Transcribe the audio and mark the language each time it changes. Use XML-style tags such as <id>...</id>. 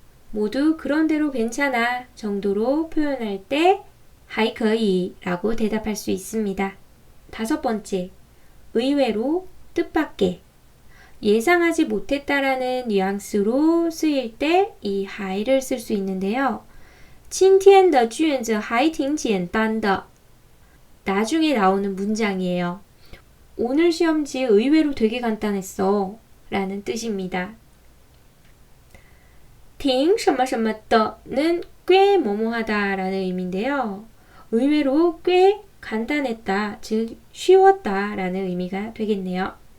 <ko>모두 그런대로 괜찮아 정도로 표현할 때</ko> <zh>还可以</zh> <ko>라고 대답할 수 있습니다. 다섯 번째, 의외로 뜻밖의. 예상하지 못했다라는 뉘앙스로 쓰일 때 이 还를 쓸 수 있는데요.</ko> <zh>今天的卷子还挺简单的.</zh> <ko>나중에 나오는 문장이에요. 오늘 시험지 의외로 되게 간단했어 라는 뜻입니다. 挺什么什么的는 꽤 뭐뭐하다 라는 의미인데요. 의외로 꽤 간단했다, 즉 쉬웠다 라는 의미가 되겠네요.</ko>